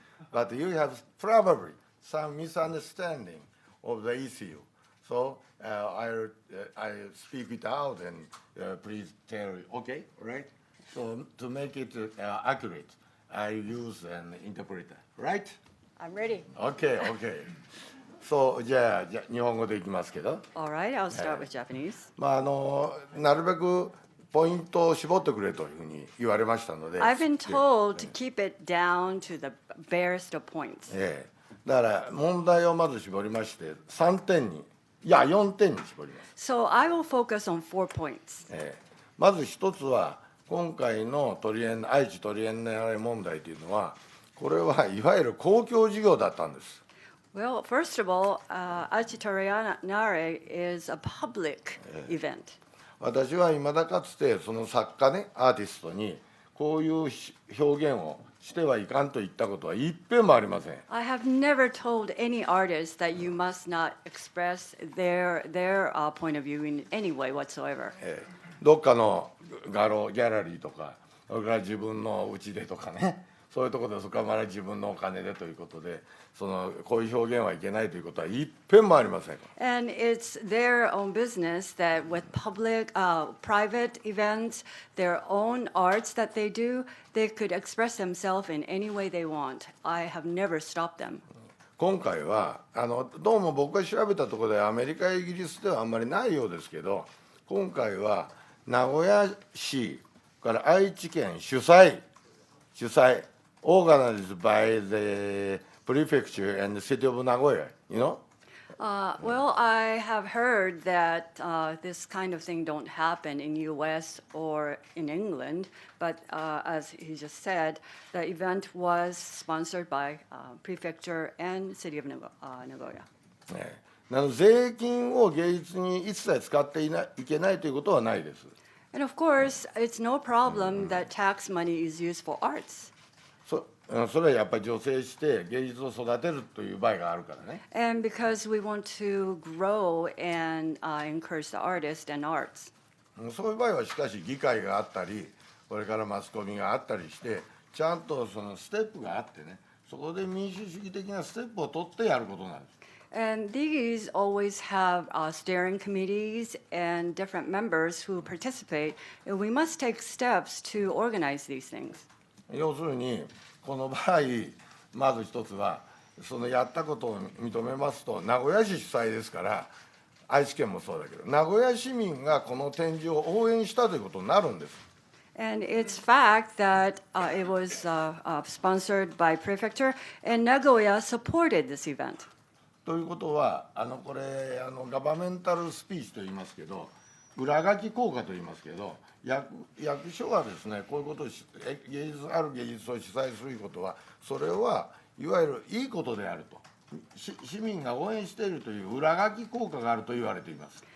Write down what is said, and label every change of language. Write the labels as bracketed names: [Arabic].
[English] But you have probably some misunderstanding of the issue. So I speak it out and please tell, okay, right? So to make it accurate, I use an interpreter, right? I'm ready. Okay, okay. [Japanese] So じゃあ日本語でいきますけど。 [English] All right, I'll start with Japanese. [Japanese] なるべくポイントを絞ってくれというふうに言われましたので。 [English] I've been told to keep it down to the barest of points. [Japanese] だから問題をまず絞りまして4点に絞ります。 [English] So I will focus on 4 points. [Japanese] まず一つは今回の愛知トリエンナーレ問題というのは、これはいわゆる公共事業だったんです。 [English] Well, first of all, Aichi Torianare is a public event. [Japanese] 私は未だかつてその作家ね、アーティストにこういう表現をしてはいかんと言ったことは一遍もありません。 [English] I have never told any artist that you must not express their point of view in any way whatsoever. [Japanese] どっかの画廊ギャラリーとか、それから自分の家でとかね、そういうところでそこから自分のお金でということで、こういう表現はいけないということは一遍もありません。 [English] And it's their own business that with private events, their own arts that they do, they could express themselves in any way they want. I have never stopped them. [Japanese] 今回はどうも僕が調べたところでアメリカやイギリスではあんまりないようですけど、今回は名古屋市から愛知県主催、 [English] organized by the prefecture and the city of Nagoya, you know? Well, I have heard that this kind of thing don't happen in U.S. or in England, but as he just said, the event was sponsored by prefecture and city of Nagoya. [Japanese] 税金を芸術に一切使っていけないということはないです。 [English] And of course, it's no problem that tax money is used for arts. [Japanese] それはやっぱり助成して芸術を育てるという場合があるからね。 [English] And because we want to grow and encourage the artists and arts. [Japanese] そういう場合はしかし議会があったり、これからマスコミがあったりして、ちゃんとステップがあってね、そこで民主主義的なステップを取ってやることなんです。 [English] And these always have steering committees and different members who participate. And we must take steps to organize these things. [Japanese] 要するにこの場合まず一つはやったことを認めますと、名古屋市主催ですから、愛知県もそうだけど名古屋市民がこの展示を応援したということになるんです。 [English] And it's fact that it was sponsored by prefecture and Nagoya supported this event. [Japanese] ということはこれガバメンタルスピーチと言いますけど、裏書き効果と言いますけど、役所がですね、こういうことをある芸術を主催することは、それはいわゆるいいことであると、市民が応援しているという裏書き効果があると言われています。